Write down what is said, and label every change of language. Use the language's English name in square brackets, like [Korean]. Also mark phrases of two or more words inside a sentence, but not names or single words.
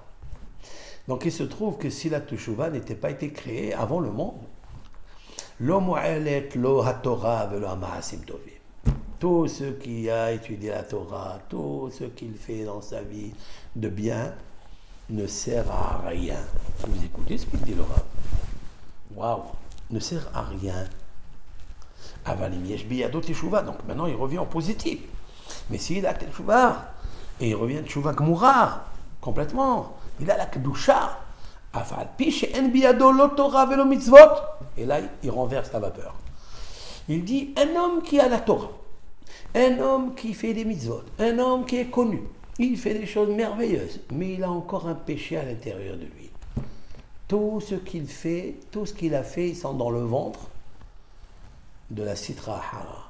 [French] Donc il se trouve que si la Teshuva n'était pas été créée avant le monde, [Hebrew] לא מועלת לו התורה ולא המעשים טובים. [French] Tout ce qui a étudié la Torah, tout ce qu'il fait dans sa vie de bien ne sert à rien. Vous écoutez ce qu'il dit le Rav. Waouh, ne sert à rien. [Hebrew] אבל אם יש בידו תשובה. [French] Donc maintenant il revient au positif. Mais s'il a teshuva, et il revient [Hebrew] תשובה גמורה, [French] complètement, il a la kedusha. [Hebrew] אף על פי שאין בידו לא תורה ולא מצוות. [French] Et là il renverse la vapeur. Il dit un homme qui a la Torah, un homme qui fait des mitzvot, un homme qui est connu, il fait des choses merveilleuses, mais il a encore un péché à l'intérieur de lui. Tout ce qu'il fait, tout ce qu'il a fait, ils sont dans le ventre de la Sitra Hara.